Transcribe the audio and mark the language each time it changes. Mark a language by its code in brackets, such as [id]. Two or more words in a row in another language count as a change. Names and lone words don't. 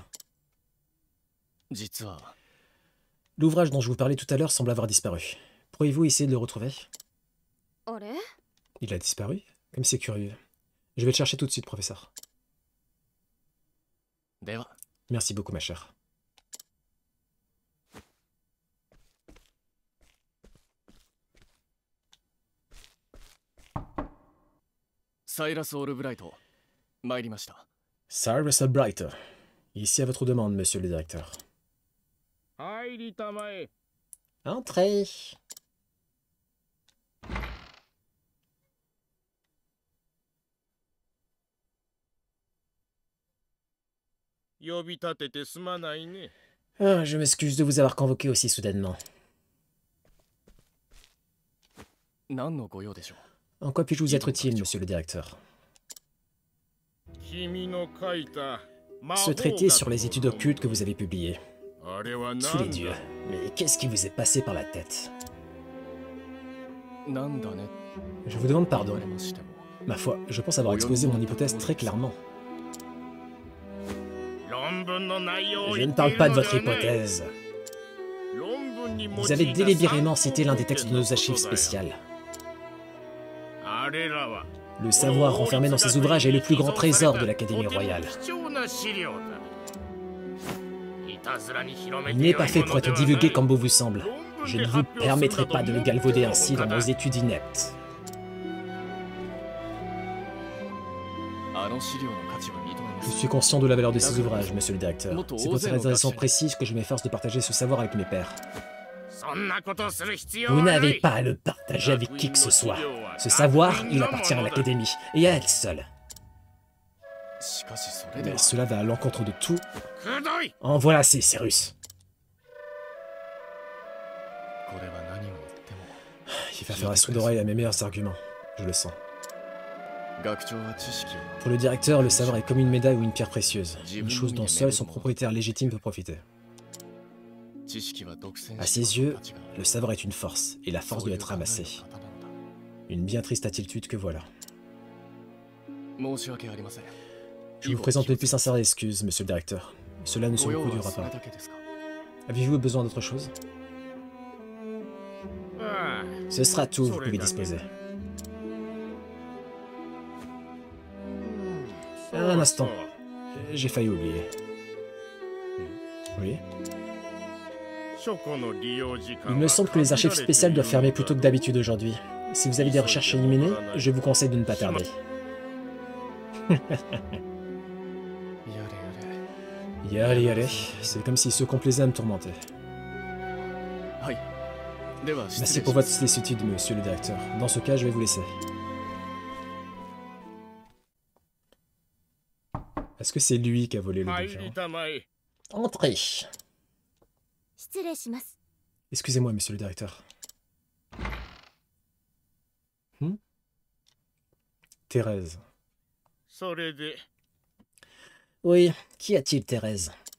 [ja] 実は [fr] L'ouvrage dont je vous parlais tout à l'heure semble avoir disparu. Pourriez-vous essayer de le retrouver? [ja] あれ? [fr] Il a disparu? Comme c'est curieux. Je vais le chercher tout de suite, professeur. [ja] では [fr] Merci beaucoup, ma chère. [ja] サイラス・オルブライト参りました。 [fr] Cyrus Albright. Ici à votre demande, monsieur le directeur. [ja] 入りたまえ。 [fr] Entrez. [ja] 呼び立ててすまないね。 [fr] Ah, je m'excuse de vous avoir convoqué aussi soudainement. [ja] 何のご用でしょう。 [fr] En quoi puis-je vous être utile, monsieur le directeur? [ja] 君の書いた [fr] Ce traité sur les études occultes que vous avez publié. [ja] あれは [fr] Sous [ja] 何 [fr] les dieux. [ja] だ。 [fr] Mais qu'est-ce qui vous est passé par la tête? [ja] なんだね。 [fr] Je vous demande [ja] 言 [fr] pardon. [ja] われましても [fr] Ma foi, je pense avoir exposé mon hypothèse très clairement. [ja] 論文の内容を [fr] Je [ja] 言 [fr] ne [ja] ってい [fr] parle [ja] る [fr] pas de [ja] ので [fr] votre [ja] はない。 [fr] hypothèse. [ja] 論文に用い [fr] Vous [ja] た [fr] avez délibérément [ja] 参考 [fr] cité l'un des [ja] 文献 [fr] textes de [ja] の [fr] nos [ja] こと [fr] archives [ja] だよ。 [fr] spéciales. [ja] あれらは [fr] Le savoir renfermé dans ces ouvrages est le plus grand trésor de l'Académie royale. [ja] 貴重な資料だ。いたずらに広め [fr] Il [ja] て [fr] n'est [ja] よ [fr] pas [ja] い [fr] fait [ja] も [fr] pour [ja] ので [fr] être [ja] はない。 [fr] divulgué comme bon vous semble. [ja] 論 [fr] Je [ja] 文 [fr] ne [ja] で [fr] vous [ja] 発表する [fr] permettrai [ja] など [fr] pas de le [ja] もっ [fr] galvauder [ja] と [fr] ainsi [ja] 豪 [fr] dans [ja] 華 [fr] vos [ja] だ。 [fr] études ineptes. [ja] あの資料の価値は認めま [fr] Je [ja] す。 [fr] suis conscient de la valeur de ces ouvrages, monsieur le directeur. C'est pour cette raison précise que je m'efforce de partager ce savoir avec mes pairs. [ja] そんなことする必要 [fr] Vous [ja] はな [fr] n'avez [ja] い。 [fr] pas à le partager avec qui que ce soit. Ce savoir, il appartient à l'Académie, et à elle seule. [ja] しかしそれで [fr] Mais [ja] は [fr] cela va à l'encontre de tout. [ja] くどい。 [fr] En voilà assez, Cyrus. [ja] これは何を言っても [fr] Il va faire un sourd d'oreille à mes meilleurs arguments. Je le sens. [ja] 学長は知識を [fr] Pour le directeur, le savoir est comme une médaille ou une pierre précieuse. Une chose dont seul son propriétaire légitime peut profiter. [ja] 知識は独占 [fr] À [ja] し [fr] ses [ja] て [fr] yeux, [ja] 価値がある [fr] le savoir est une force, et la [ja] そ [fr] force [ja] うい [fr] doit [ja] う [fr] être [ja] 考えの [fr] ramassée. [ja] 方なんだ。 [fr] Une bien triste attitude que voilà. [ja] 申し訳ありません。 [fr] Je vous présente mes plus sincères excuses, monsieur le directeur. Cela ne se [ja] ご用は [fr] reproduira [ja] それ [fr] pas. [ja] だけですか。 [fr] Avez-vous besoin d'autre chose? [ja] ああ [fr] Ce sera tout, vous pouvez disposer. Un instant, j'ai failli oublier. Oui. Il me semble que les archives spéciales doivent fermer plus tôt que d'habitude aujourd'hui. Si vous avez des recherches à y mener, je vous conseille de ne pas tarder. [ja] やれやれ。 [fr] Yale, yale, c'est comme s'il se complaisait à me tourmenter. [ja] はい。では失 [fr] Merci [ja] 礼 [fr] pour [ja] しま [fr] votre [ja] す。 [fr] sollicitude, monsieur le directeur. Dans ce cas, je vais vous laisser. Est-ce que c'est lui qui a volé le [ja] 入 [fr] bouquin? [ja] りたまえ。 [fr] Entrez. [ja] 失礼します。 [fr] Excusez-moi, monsieur le directeur. Thérèse. [ja] それで [fr] Oui, qu'y a-t-il, Thérèse?